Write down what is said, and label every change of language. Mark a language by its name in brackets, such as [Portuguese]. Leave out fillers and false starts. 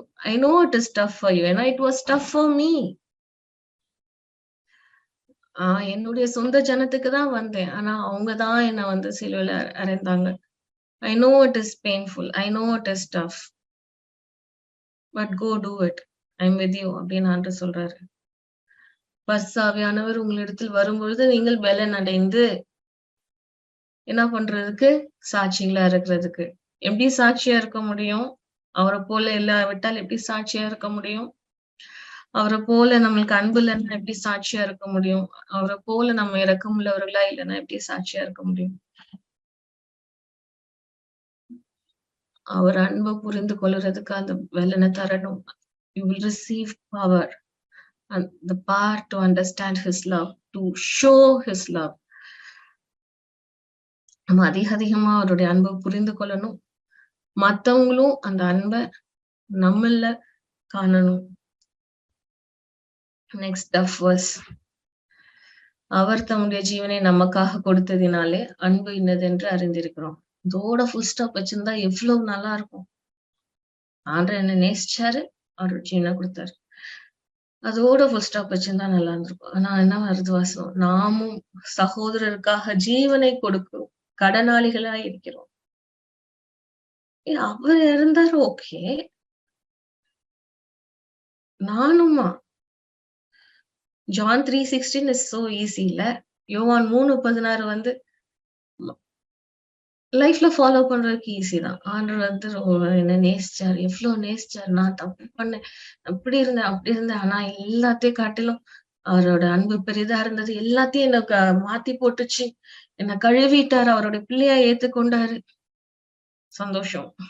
[English] I know it is tough for you. [Tamil] ஏன்னா [English] it was tough for me. [Tamil] என்னுடைய சொந்த ஜனத்துக்கு தான் வந்தேன். ஆனா அவங்க தான் என்ன சிலுவையில அறைந்தாங்க. [English] I know it is painful. I know it is tough. But go do it. I'm with you [Tamil] அப்படின்னு ஆண்டவர் சொல்றாரு. பரிசுத்தாவியானவர் உங்களிடத்தில் வரும்பொழுது நீங்கள் பலன் அடைந்து என்ன பண்றதுக்கு? சாட்சிகளா இருக்கிறதுக்கு. எப்படி சாட்சியா இருக்க முடியும்? அவரை போல இல்லாவிட்டால் எப்படி சாட்சியா இருக்க முடியும்? அவரை போல நம்மளுக்கு அன்பு இல்லைன்னா எப்படி சாட்சியா இருக்க முடியும்? அவரை போல நம்ம இரக்கம் உள்ளவர்களா இல்லைன்னா எப்படி சாட்சியா இருக்க முடியும்? அவர் அன்பை புரிந்து கொள்றதுக்கு அந்த வெள்ளனை தரணும். [English] You will receive power and the power to understand his love, to show his love. [Tamil] நம்ம அதிகமா அவருடைய அன்பை புரிந்து கொள்ளணும். மத்தவங்களும் அந்த அன்பை நம்மள காணணும். Next verse. அவர் தம்முடைய ஜீவனை நமக்காக கொடுத்ததினாலே அன்பு இன்னதென்று அறிந்திருக்கிறோம். இதோட ஃபுல் ஸ்டாப் வச்சிருந்தா எவ்வளவு நல்லா இருக்கும். ஆண்டவர் என்ன நேசிச்சாரு, அவரோட ஜீவனை கொடுத்தாரு. அதோட ஃபுல் ஸ்டாப் வச்சிருந்தா நல்லா இருந்திருக்கும். ஆனா என்ன வருது வாசம்? நாமும் சகோதரருக்காக ஜீவனை கொடுக்கிறோம், கடனாளிகளா இருக்கிறோம். அவர் இருந்தாரு, okay. நானுமா? [English] John 3:16 is so easy [Tamil] இல்ல? யோவான் 3:16 வந்து லைஃப்ல ஃபாலோ பண்றதுக்கு ஈஸி தான். ஆண்டவர் வந்து என்ன நேசிச்சாரு, எவ்வளவு நேசிச்சாரு. நான் தப்பு பண்ணேன், அப்படி இருந்தேன், அப்படி இருந்தேன். ஆனா எல்லாத்தையும் காட்டிலும் அவரோட அன்பு பெரிதா இருந்தது. எல்லாத்தையும் எனக்கு மாத்தி போட்டுச்சு. என்ன கழுவிட்டாரு, அவருடைய பிள்ளையா ஏத்துக்கொண்டாரு. சந்தோஷம்.